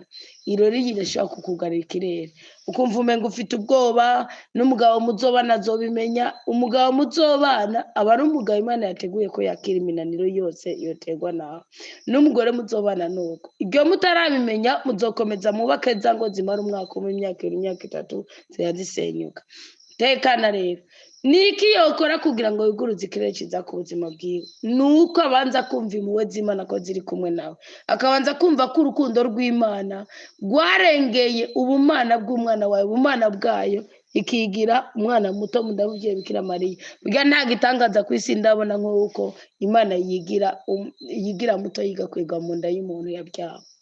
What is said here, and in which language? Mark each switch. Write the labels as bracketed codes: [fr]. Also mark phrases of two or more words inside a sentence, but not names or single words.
[rn] Irori yirashaka kukugarira ikirere. Ukumva umenga ufite ubwoba, n'umugabo muzobana azobimenya, umugabo muzobana aba ari umugabo Imana yateguye ko yakira iminaniro yose yotegwa nawe. N'umugore muzobana nuko. Ibyo mutarabimenya muzokomeza mubake za ngo zimara umwaka umwe, imyaka 3 ziyazisenyuka. Tekana rero niki yokora kugira ngo yiguruze ikirere kiza ku buzima bwiwe? Nuko abanza kumva impuhwe z'Imana ko ziri kumwe nawe, akabanza kumva ko urukundo rw'Imana rwarengeye ubumana bw'umwana wawe, ubumana bwayo ikigira umwana muto mudabuvye Bikira Mariya. Biga nta gitangaza ku isi ndabona nk'uko Imana yigira muto yigakwega mu nda y'umuntu yabyawe.